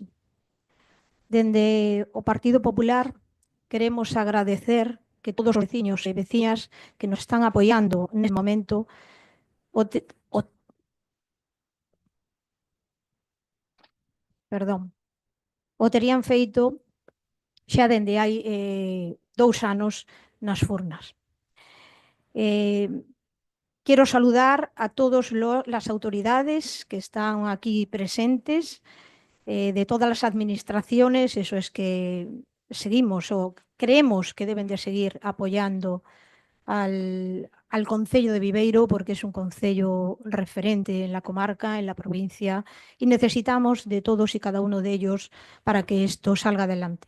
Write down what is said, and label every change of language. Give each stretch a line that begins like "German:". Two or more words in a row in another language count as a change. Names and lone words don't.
Galician: Dende o Partido Popular queremos agradecer que todos os veciños e veciñas que nos están apoiando neste momento o terían feito xa dende hai 2 anos nas furnas.
Spanish: Quiero saludar a todas las autoridades que están aquí presentes, de todas las administraciones, eso es que seguimos o creemos que deben de seguir apoyando al Concello de Viveiro, porque es un concello referente en la comarca, en la provincia, y necesitamos de todos y cada uno de ellos para que esto salga adelante.